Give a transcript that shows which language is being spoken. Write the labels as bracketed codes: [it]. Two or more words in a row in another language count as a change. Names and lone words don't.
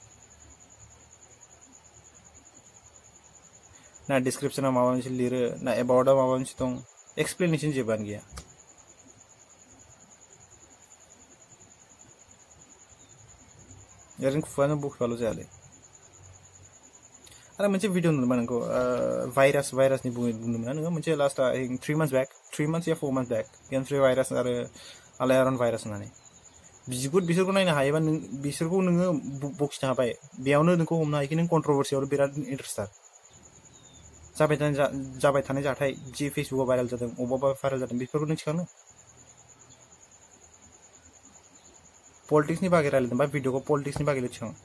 [brx] ना डिसक्रिप्शनाव माबा मोनसे लिरो ना एबाउटआव माबा मोनसे दं एक्सप्लेनेसन जेबोआनो गैया ओरैनो खुगानो बखिबाल' जायालै आरो मोनसे भिडिअ नुदोंमोन नोंखौ भाइरासनि बुंदोंमोन ना नोङो मोनसे लास्ट [en] 3 months back 3 months [brx] या [en] 4 months back [brx] गेमफ्रि भाइरास आरो आलायारन भाइरास होननानै बिसोरखौ नायनो हायोबा नों बिसोरखौ नोङो बखिनो हाबाय बेयावनो नोंखौ हमनो हायोखि नों कन्ट्रोभार्सियाव बिराद इन्टारेस्टार जाबाय थानाय जाथाय जि फेसबुकाव भाइरेल जादों अबावबा भाइरेल जादों बेफोरखौ नों थिखांनो पलिटिक्सनि बागै रायलायदों बा भिडिअखौ पलिटिक्सनि बागैल' थिखां